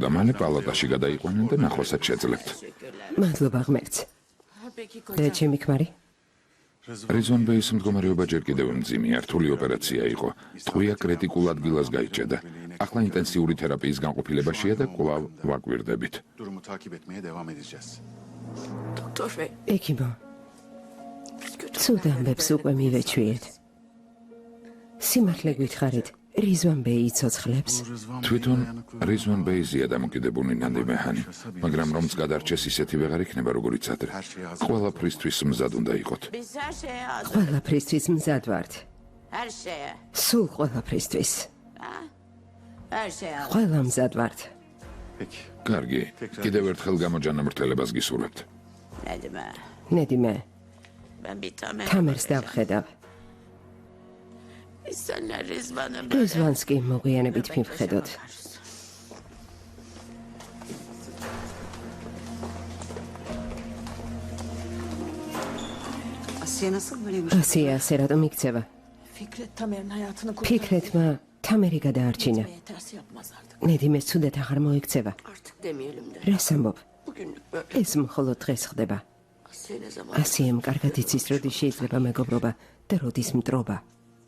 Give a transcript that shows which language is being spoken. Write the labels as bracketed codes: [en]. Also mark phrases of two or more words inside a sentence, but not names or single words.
[ka] მალე პალატაში გადაიყვანენ და ნახვასაც შეძლებთ. მადლობა ღმერთს. და ჩემი ქმარი? რიზვან ბეის მდგომარეობა ჯერ კიდევ მძიმეა, რთული ოპერაცია იყო. ტყვია კრიტიკულ ადგილას გაიჭედა. ახლა ინტენსიური თერაპიის განყოფილებაშია და კვლავ ვაკვირდებით. [tr] Durumu takip etmeye devam edeceğiz. Doktor bey. [ka] ეკიმო. ცუდ ამბებს უკვე მივეჩვიეთ. სიმართლე გითხარით, რიზვან ბეი იცოცხლებს. თვითონ რიზვან ბეიზია დამოკიდებული ნანდი მეჰანი, მაგრამ რომც გადარჩეს ისეთი ვეღარ იქნება როგორიც ადრე. ყველაფრისთვის მზად უნდა იყოთ. [tr] Biz her şeye hazır. [ka] ყველაფრისთვის მზად ვართ. [tr] Her şeye. [ka] სულ ყველაფრისთვის. [tr] Her şeye hazır. [ka] ყველა მზად ვართ. [tr] Peki. [ka] კარგი, კიდევ ერთხელ გამოჯანმრთელებას გისურვებთ. [tr] Ne deme. [ka] ნედიმე, [tr] Ben bir tane. [ka] თამერს დავხედავ. [tr] Biz seninle Rizvan'ın [ka] რიზვანს კი მოგვიანებით მივხედოთ. [tr] Asiye nasıl böyle bir [ka] ასია ასე რატომ იქცევა? [tr] Fikret Tamer'in hayatını [ka] ფიქრეთმა თამერი გადაარჩინა. [tr] ters yapmaz artık. [ka] ნედიმეს ცუდად აღარ მოიქცევა. [tr] Artık demeyelim de. [ka] რას ამბობ? [tr] Bugünlük böyle. [ka] ეს მხოლოდ დღეს ხდება. [tr] Asiye ne zaman? [ka] ასიემ კარგად იცის, როდის შეიძლება მეგობრობა და როდის მტრობა.